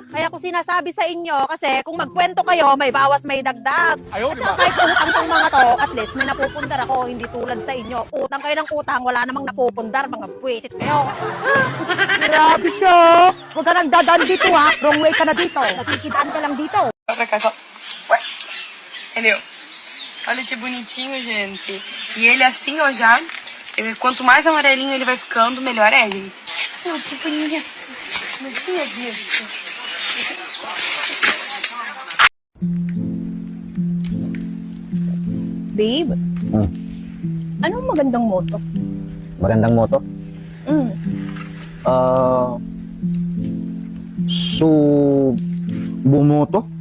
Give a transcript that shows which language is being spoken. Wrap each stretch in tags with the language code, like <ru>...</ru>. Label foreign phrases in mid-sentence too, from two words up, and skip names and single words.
<tl>Kaya ko sinasabi sa inyo kasi kung magkwento kayo, may bawas, may dagdag. Ayaw, At kahit utang tong mga to, at least may napupundar ako, hindi tulad sa inyo. Utang kayo ng utang, wala namang napupundar, mga buwisit kayo. Grabe siya! Huwag ka nang dadaan dito ha,</tl> <en>wrong way</en> <tl>ka na dito. Nakikidaan ka lang dito.</tl> <pt>Ué, entendeu? Olha que bonitinho, gente. E ele assim, ó, já. Quanto mais amarelinho ele vai ficando, melhor é, gente. Oh, que bonito. Não tinha visto.</pt> <tl>Babe, anong magandang moto? Magandang moto? Mm. Subumoto?</tl>